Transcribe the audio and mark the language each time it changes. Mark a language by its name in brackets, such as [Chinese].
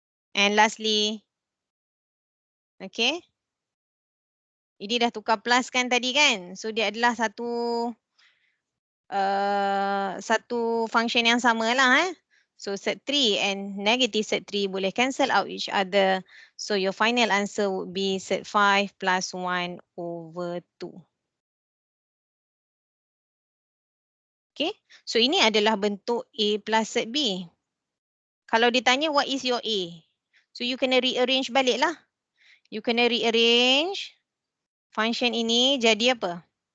[English] And lastly, okay. [Malay] Ini dah tukar plus kan tadi kan? So dia adalah satu function yang sama lah. [English] So set 3 and negative set 3 [Malay] boleh [English] cancel out each other. So your final answer would be set 5 plus 1 over 2. Okay. [Malay] So ini adalah bentuk A plus set B. Kalau ditanya [English] what is your A? So you [Malay] kena [English] rearrange [Malay] balik lah. [English] You [Malay] kena rearrange function ini jadi apa?